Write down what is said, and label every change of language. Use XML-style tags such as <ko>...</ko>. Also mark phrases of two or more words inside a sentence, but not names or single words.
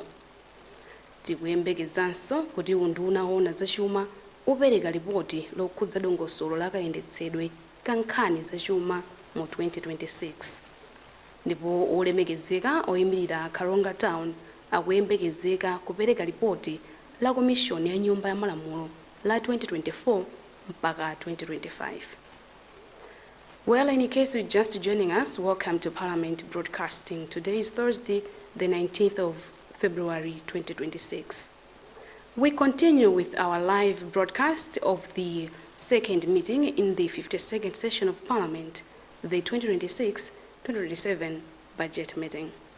<ny>Tikuyembekezanso kuti unduna owona za chuma upereka ripoti lokhudza dongosolo la kayendetsedwe ka nkhani za chuma mu 2026. Ndipo olemekezeka oyimirira Kalonga Town akuyembekezeka kupereka ripoti la komishoni ya Nyumba ya Malamulo la 2024 mpaka 2025.</ny> <en>Well, in case you're just joining us, welcome to Parliament Broadcasting. Today is Thursday, the 19th of February 2026. We continue with our live broadcast of the second meeting in the 52nd session of Parliament, the 2026-2027 budget meeting.</en>